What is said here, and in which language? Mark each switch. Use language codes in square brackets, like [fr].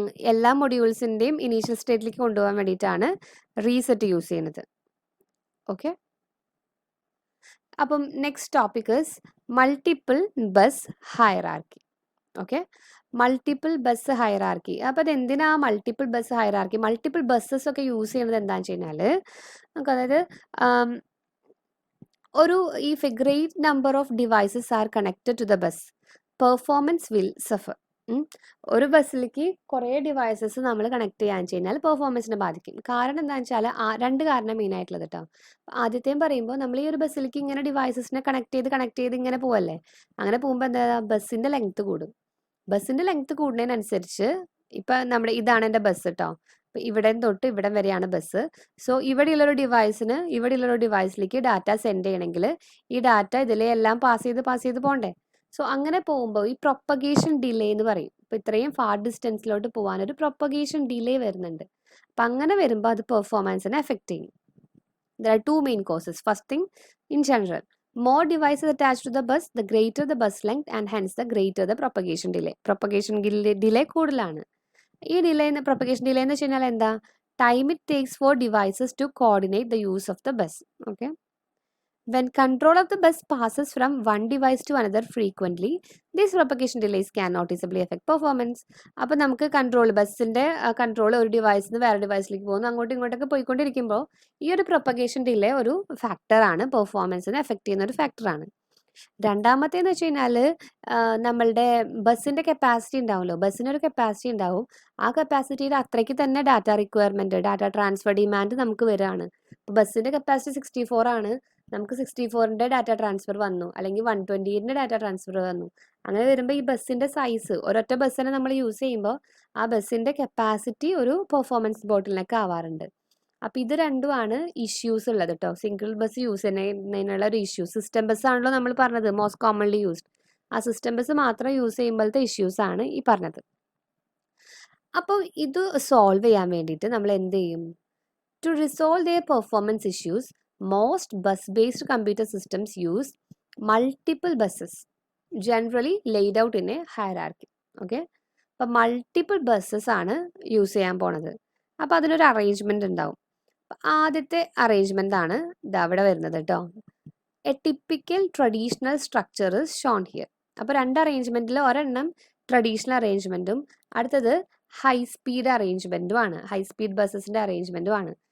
[ml] എല്ലാ മൊഡ്യൂൾസിൻ്റെയും ഇനീഷ്യൽ സ്റ്റേറ്റിലേക്ക് കൊണ്ടുപോകാൻ വേണ്ടിയിട്ടാണ് റീസെറ്റ് യൂസ് ചെയ്യുന്നത്. [en] okay, [ml] അപ്പം [en] Next topic is multiple bus hierarchy. [ml] Okay, multiple bus hierarchy. അപ്പോൾ അത് എന്തിനാ multiple bus hierarchy? Multiple buses ഒക്കെ യൂസ് ചെയ്യുന്നത് എന്താണെന്ന് വെച്ച് കഴിഞ്ഞാൽ നമുക്ക് അതായത് ഒരു [en] if a great number of devices are connected to the bus, performance will suffer. [ml] ഒരു ബസ്സിലേക്ക് കുറേ ഡിവൈസസ് നമ്മൾ കണക്ട് ചെയ്യാൻ കഴിഞ്ഞാൽ പെർഫോമൻസിനെ ബാധിക്കും. കാരണം എന്താണെന്ന് വെച്ചാൽ രണ്ട് കാരണം മെയിൻ ആയിട്ടുള്ളത് കേട്ടോ. ആദ്യത്തെയും പറയുമ്പോൾ നമ്മൾ ഈ ഒരു ബസ്സിലേക്ക് ഇങ്ങനെ ഡിവൈസസിനെ കണക്ട് ചെയ്ത് ഇങ്ങനെ പോവല്ലേ. അങ്ങനെ പോകുമ്പോൾ എന്താ, ബസ്സിൻ്റെ ലെങ്ത് കൂടും. ബസ്സിൻ്റെ ലെങ്ത് കൂടുന്നതിനനുസരിച്ച് ഇപ്പം നമ്മുടെ ഇതാണ് എൻ്റെ ബസ് കേട്ടോ. അപ്പോൾ ഇവിടെ തൊട്ട് ഇവിടം വരെയാണ് ബസ്. സോ ഇവിടെയുള്ളൊരു ഡിവൈസിലേക്ക് ഡാറ്റ സെൻഡ് ചെയ്യണമെങ്കിൽ ഈ ഡാറ്റ ഇതിലെ എല്ലാം പാസ് ചെയ്ത് പോകണ്ടേ. സോ അങ്ങനെ പോകുമ്പോൾ ഈ പ്രൊപ്പഗേഷൻ ഡിലേ എന്ന് പറയും. ഇപ്പോൾ ഇത്രയും ഫാർ ഡിസ്റ്റൻസിലോട്ട് പോകാനൊരു പ്രൊപ്പഗേഷൻ ഡിലേ വരുന്നുണ്ട്. അപ്പം അങ്ങനെ വരുമ്പോൾ അത് പെർഫോമൻസിനെ എഫക്റ്റ് ചെയ്യും. [en] There are two main causes. First thing, in general, more devices attached to the bus, the greater the bus length and hence the greater the propagation delay. Propagation delay [ml] കൂടുതലാണ്. ഈ [en] propagation delay [ml] എന്ന് വെച്ച് കഴിഞ്ഞാൽ എന്താ, [en] time it takes for devices to coordinate the use of the bus. Okay. When control of the bus passes from one device to another frequently, these propagation delays can noticeably affect performance. [ml] അപ്പോൾ നമുക്ക് ബസ്സിൻ്റെ control ഒരു ഡിവൈസിൽ നിന്ന് വേറെ ഡിവൈസിലേക്ക് പോകുന്നു, അങ്ങോട്ടും ഇങ്ങോട്ടൊക്കെ പോയിക്കൊണ്ടിരിക്കുമ്പോൾ ഈ ഒരു പ്രൊപ്പഗേഷൻ ഡിലേ ഒരു ഫാക്ടറാണ്, പെർഫോമൻസിനെ എഫക്റ്റ് ചെയ്യുന്ന ഒരു ഫാക്ടറാണ്. രണ്ടാമത്തേന്ന് വെച്ച് കഴിഞ്ഞാൽ നമ്മളുടെ ബസ്സിൻ്റെ കപ്പാസിറ്റി ഉണ്ടാവുമല്ലോ, ബസ്സിനൊരു കപ്പാസിറ്റി ഉണ്ടാവും. ആ കപ്പാസിറ്റിയുടെ അത്രയ്ക്ക് തന്നെ data requirement, data transfer demand നമുക്ക് വരികയാണ്. ബസ്സിൻ്റെ കപ്പാസിറ്റി 64 ആണ്, നമുക്ക് 64ൻ്റെ ഡാറ്റ ട്രാൻസ്ഫർ വന്നു, അല്ലെങ്കിൽ 120ൻ്റെ ഡാറ്റ ട്രാൻസ്ഫർ വന്നു. അങ്ങനെ വരുമ്പോൾ ഈ ബസ്സിൻ്റെ സൈസ്, ഒരൊറ്റ ബസ്സിനെ നമ്മൾ യൂസ് ചെയ്യുമ്പോൾ ആ ബസ്സിൻ്റെ കപ്പാസിറ്റി ഒരു പെർഫോമൻസ് ബോട്ടിലിനൊക്കെ ആവാറുണ്ട്. അപ്പോൾ ഇത് രണ്ടുമാണ് ഇഷ്യൂസ് ഉള്ളത് കേട്ടോ. സിംഗിൾ ബസ് യൂസ് ചെയ്യുന്നതിനുള്ള ഒരു ഇഷ്യൂ. സിസ്റ്റം ബസ് ആണല്ലോ നമ്മൾ പറഞ്ഞത് മോസ്റ്റ് കോമൺലി യൂസ്ഡ്. ആ സിസ്റ്റം ബസ് മാത്രം യൂസ് ചെയ്യുമ്പോഴത്തെ ഇഷ്യൂസ് ആണ് ഈ പറഞ്ഞത്. അപ്പോൾ ഇത് സോൾവ് ചെയ്യാൻ വേണ്ടിയിട്ട് നമ്മൾ എന്ത് ചെയ്യും? [en] To resolve their performance issues, most bus-based computer systems use multiple buses, generally laid out in a hierarchy. Okay? [ml] അപ്പോൾ മൾട്ടിപ്പിൾ ബസ്സസ് ആണ് യൂസ് ചെയ്യാൻ പോണത്. അപ്പോൾ അതിനൊരു അറേഞ്ച്മെൻറ്റ് ഉണ്ടാവും. ആദ്യത്തെ അറേഞ്ച്മെൻ്റ് ആണ് ഇതവിടെ വരുന്നത് കേട്ടോ. [en] A typical traditional structure is shown here. [ml] അപ്പോൾ രണ്ട് അറേഞ്ച്മെൻറ്റിൽ ഒരെണ്ണം ട്രഡീഷണൽ അറേഞ്ച്മെൻറ്റും അടുത്തത് ഹൈ സ്പീഡ് അറേഞ്ച്മെൻറ്റുമാണ്, ഹൈ സ്പീഡ് ബസ്സസിൻ്റെ അറേഞ്ച്മെൻറ്റുമാണ്.